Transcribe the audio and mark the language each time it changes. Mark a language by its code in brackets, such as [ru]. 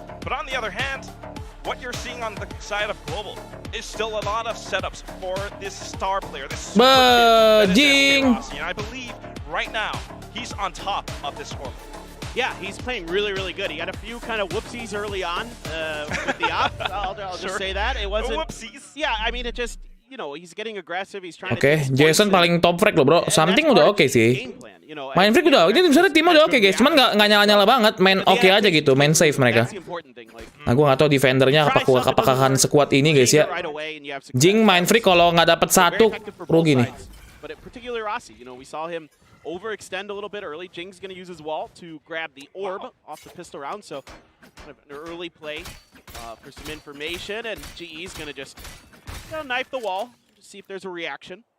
[en] But on the other hand, what you're seeing on the side of Global is still a lot of setups for this star player, this super kid that is Rossi, and I believe right now he's on top of this scoreboard. Yeah, he's playing really, really good. He had a few kind of whoopsies early on with the op. I'll just say that. It wasn't. Whoopsies. Yeah, I mean, it just, you know, he's getting aggressive. He's trying to. [id] Oke, Jason paling top frag loh bro. Something udah oke sih. Main frag udah, ini sebenarnya timnya udah oke guys. Cuman nggak nyala-nyala banget. Main oke aja gitu, main safe mereka. Nah, gue nggak tahu defendernya apakah akan sekuat ini guys ya. Jing main free kalau nggak dapat satu rugi nih. [en] But particularly Rossi, you know, we saw him overextend a little bit early. Jing's going to use his wall to grab the orb off the pistol round, so kind of an early play for some information, and GE's going to just knife the wall to see if there's a reaction.